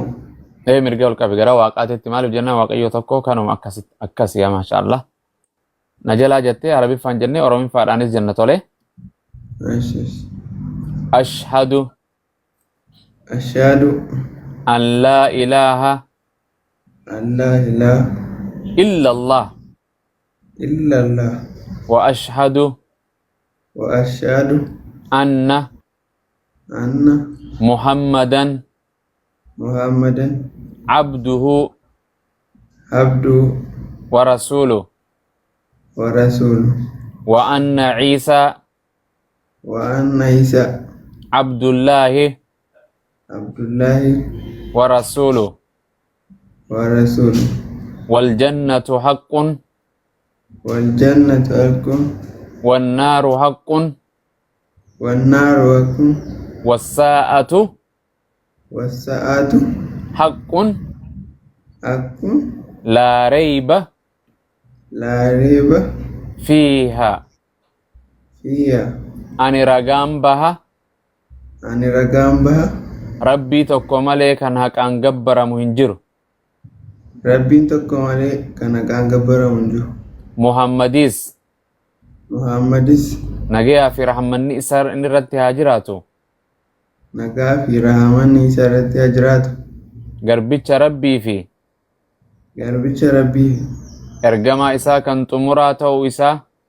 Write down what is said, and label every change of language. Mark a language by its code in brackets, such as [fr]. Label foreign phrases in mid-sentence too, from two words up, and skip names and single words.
[om] Mirga ol qabi gara waaqaatitti maaliif jennaan waaqayyo tokko kanuma akkasii maashaallah. Na jalaa jettee arabiffaan jennee oromiffaadhaanis jenna tole. [ar] أشهد أن لا إله إلا الله وأشهد أن محمدا عبده ورسوله وأن عيسى عبد الله ورسوله والجنة حق والنار حق والساعة حق لا ريب فيها [om] ani ragaan baha rabbii tokko malee kan haqaan gabbaramu hin jiru muhammadis nagayaa fi rahmanni isaa irratti haa jiraatu garbicha rabbii fi ergamaa isaa kan xumuraa ta'uu isaa